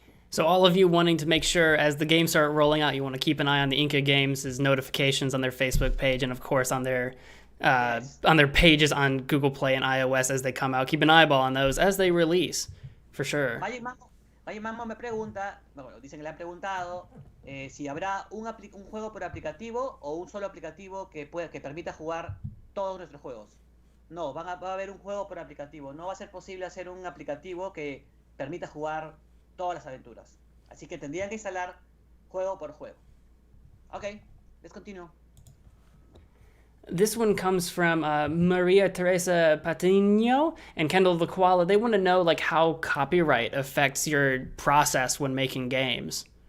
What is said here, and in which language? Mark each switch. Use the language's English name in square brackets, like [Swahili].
[English] So all of you wanting to make sure as the games start rolling out, you want to keep an eye on the Inka Games' notifications on their Facebook page and of course on their pages on Google Play and iOS as they come out. Keep an eyeball on those as they release, for sure. [Spanish] MagicManMo me pregunta, bueno, dicen que le han preguntado si habrá un juego por aplicativo o un solo aplicativo que permita jugar todos nuestros juegos. No, va a haber un juego por aplicativo. No va a ser posible hacer un aplicativo que permita jugar todas las aventuras. Así que tendrían que instalar juego por juego. [English] Okay, let's continue. This one comes from Maria Teresa Patino and Kendall the Koala. They want to know like how copyright affects your process when making games.